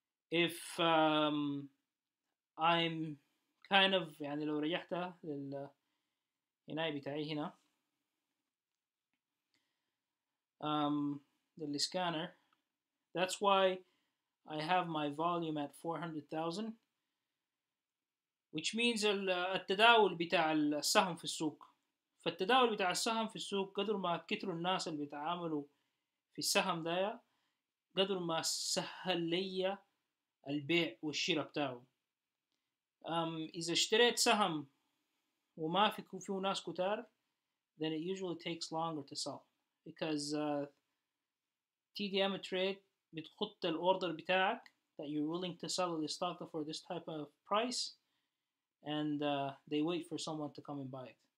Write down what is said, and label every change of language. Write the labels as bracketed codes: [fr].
[en] If I'm kind of [ar] يعني لو رجعت للهناي بتاعي هنا للسكانر, [en] that's why I have my volume at 400,000, which means [ar] التداول بتاع السهم في السوق. فالتداول بتاع السهم في السوق قدر ما كتروا الناس اللي بيتعاملوا في السهم ده قدر ما سهل لي البيع والشراء بتاعه. إذا اشتريت سهم وما فيه ناس كتار, [en] then it usually takes longer to sell because TDM trade [ar] بتحط الاوردر بتاعك [en] that you're willing to sell the stock for this type of price, and they wait for someone to come and buy it.